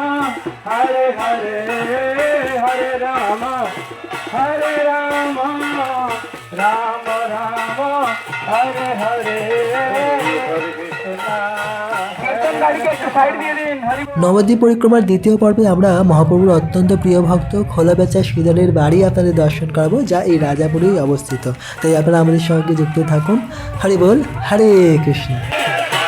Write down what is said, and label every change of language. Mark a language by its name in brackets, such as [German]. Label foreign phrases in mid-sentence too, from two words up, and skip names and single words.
[Sanskrit] Hare Hare, Hare Rama, Hare Rama, Rama Rama, Hare Hare, Hare Krishna. [Bangla] নবদ্বীপ পরিক্রমার দ্বিতীয় পর্বে আমরা মহাপ্রভুর অত্যন্ত প্রিয় ভক্ত খোলাবেচা শ্রীধরের বাড়ি আপনাদের দর্শন করাবো, যা এই রাজাপুরেই অবস্থিত। তাই আপনারা আমাদের সঙ্গে যুক্ত থাকুন। হরি বল, হরে কৃষ্ণ।